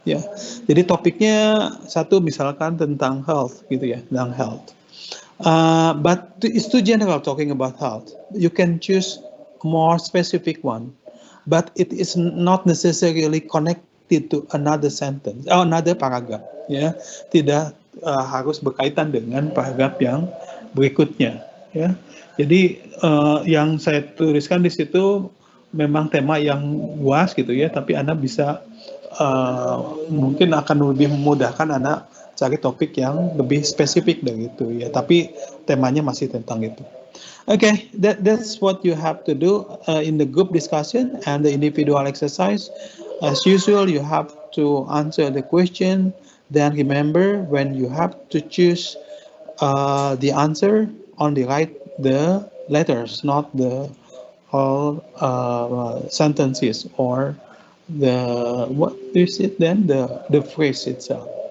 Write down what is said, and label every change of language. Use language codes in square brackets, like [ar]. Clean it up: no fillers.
[id] Ya, jadi topiknya satu misalkan tentang health gitu ya, tentang health. [en] But it's too general talking about health. You can choose more specific one, but it is not necessarily connected to another sentence or another paragraph. [id] Ya, tidak harus berkaitan dengan paragraf yang berikutnya. Ya, jadi yang saya tuliskan di situ memang tema yang luas gitu ya, tapi Anda bisa mungkin akan lebih memudahkan Anda cari topik yang lebih spesifik dari itu ya, tapi temanya masih tentang itu. [en] Okay, that's what you have to do in the group discussion and the individual exercise. As usual, you have to answer the question. Then remember, when you have to choose the answer, only write the letters, not the whole sentences or the, what is it then, the phrase itself.